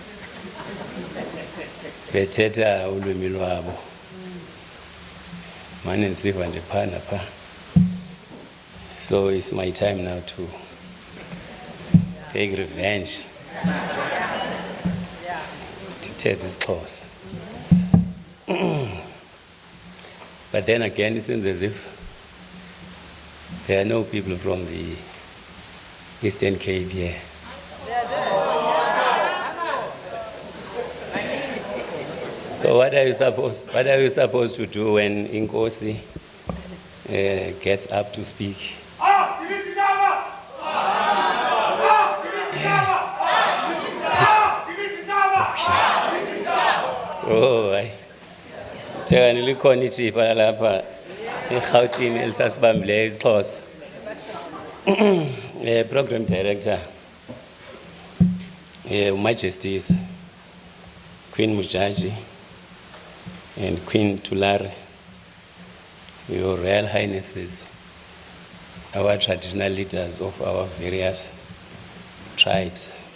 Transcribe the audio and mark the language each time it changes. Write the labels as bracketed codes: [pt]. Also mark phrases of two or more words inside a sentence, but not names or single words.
[xh] Bethetha ulwimi lwabo. Mane nisiva nje phana pha. [en] So it's my time now to take revenge. [xh] Ndithethe isiXhosa. [en] But then again, it seems as if there are no people from the Eastern Cape here. So what are you supposed to do when Inkosi gets up to speak? [xh] Oh, teka nilikhona ichipa lapha eGauteng elisasibambileyo isiXhosa. [en] Program Director, Majesties, Queen Mujaji and Queen Tulare, Your Royal Highnesses, our traditional leaders of our various tribes,